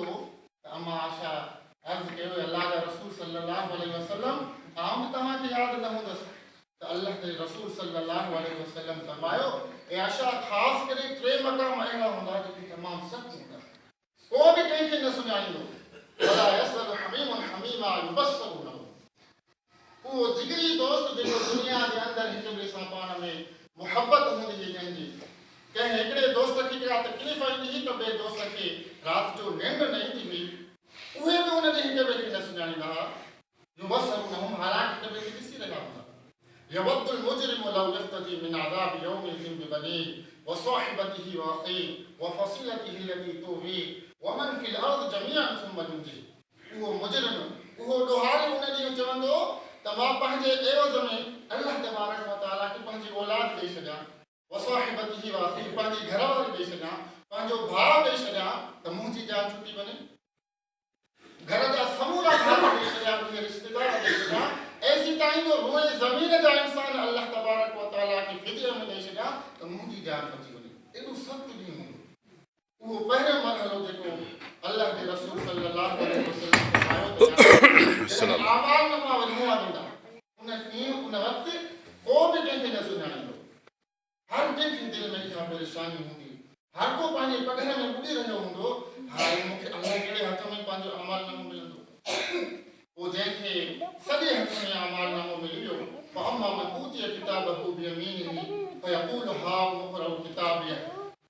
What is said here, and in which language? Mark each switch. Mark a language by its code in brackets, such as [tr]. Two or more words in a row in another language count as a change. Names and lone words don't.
[sd] त अम्मा आशा अर्ज़ु कयो अल्लाह जा रसूल [ar] صلى الله عليه وسلم [sd] आउं बि तव्हांखे यादि न हूंदसि। त अल्लाह जे रसूल [ar] صلى الله عليه وسلم [sd] फरमायो आशा ख़ासि करे 3 मक़ाम अहिड़ा हूंदा जेके तमामु सख़्तु हूंदा, को बि कंहिंखे न सुञाणींदो। [ar] ولا يسأل حميم حميما يبصرونهم. [sd] उहो जिगरी दोस्त जेको दुनिया जे अंदरि हिक ॿिए सां पाण में मुहबत हूंदी हुई, कंहिं हिकिड़े दोस्त खे का तकलीफ़ ईंदी हुई त ॿिए दोस्त खे राति जो निंड न ईंदी हुई, उहे बि उन ॾींहुं हिक ॿिए खे न सुञाणींदा हुआ। [ar] يبصرونهم [sd] हालांकि हिक ॿिए खे ॾिसी रहिया हूंदा। [ar] يود المجرم لو يفتدي من عذاب يومئذ ببنيه وصاحبته وأخيه وفصيلته التي تؤويه ومن في الأرض جميعا ثم ينجيه. [sd] उहो मुजरिम, उहो ॾोहारी उन ॾींहुं चवंदो त मां पंहिंजे एवज़ में अल्लाह तबारक व तआला खे पंहिंजी औलाद ॾेई छॾियां, [ar] وصاحبته وأخيه [sd] पंहिंजी घरवारी ॾेई छॾियां, पंहिंजो भाउ ॾेई छॾियां त मुंहिंजी जान छुटी वञे। घर जा समूरा भाउ ॾेई छॾियां, मुंहिंजे रिश्तेदार ॾेई छॾियां, ऐसी ताईं जो रोए ज़मीन जा इंसान अल्लाह तबारक व तआला खे फिदिये में ॾेई छॾियां त मुंहिंजी जान बची वञे। एॾो सख़्तु ॾींहुं हूंदो। उहो पहिरियों मरहलो जेको अल्लाह जे रसूल [ar] صلى الله عليه وسلم [sd] फरमायो त आमाल नमा वधाया वेंदा, उन ॾींहुं उन वक़्तु को बि कंहिंखे न सुञाणींदो। हर कंहिंखे दिलि में इहा परेशानी हूंदी, हर को पंहिंजे पघर में ॿुॾी रहियो हूंदो, हाणे मूंखे अलाह कहिड़े हथ में पंहिंजो अमाल नामो मिलंदो। पोइ जंहिंखे सॼे हथ में अमाल नामो मिली वियो [ar] فأما من أوتي كتابه بيمينه فيقول هاؤم اقرءوا كتابيه